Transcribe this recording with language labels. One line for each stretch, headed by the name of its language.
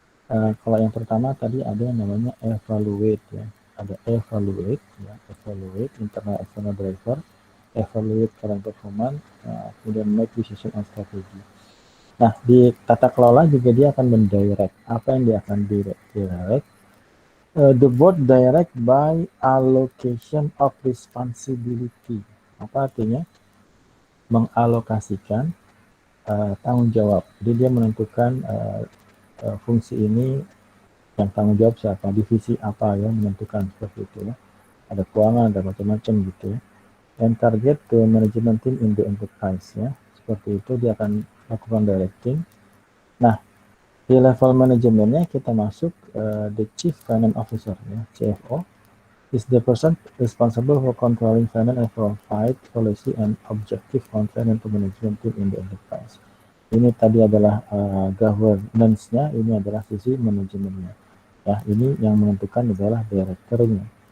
Indonesian: Kalau yang pertama tadi ada yang namanya evaluate ya, ada evaluate ya,
English: evaluate internal external driver, evaluate current performance,
Indonesian: kemudian
English: make decision on strategy.
Indonesian: Nah, di tata kelola juga dia akan mendirect. Apa yang dia akan direct?
English: The board direct by allocation of responsibility.
Indonesian: Apa artinya? Mengalokasikan tanggung jawab. Jadi dia menentukan fungsi ini yang tanggung jawab siapa, divisi apa ya, menentukan seperti itu ya. Ada keuangan, ada macam-macam gitu ya.
English: and target to management team in the enterprise ya.
Indonesian: Seperti itu dia akan lakukan directing. Nah, di level manajemennya kita masuk
English: the Chief Finance Officer ya, CFO is the person responsible for controlling finance and provide policy and objective on finance management team in the enterprise.
Indonesian: Ini tadi adalah governance-nya, ini adalah sisi manajemennya. Ya, ini yang menentukan adalah direkturnya.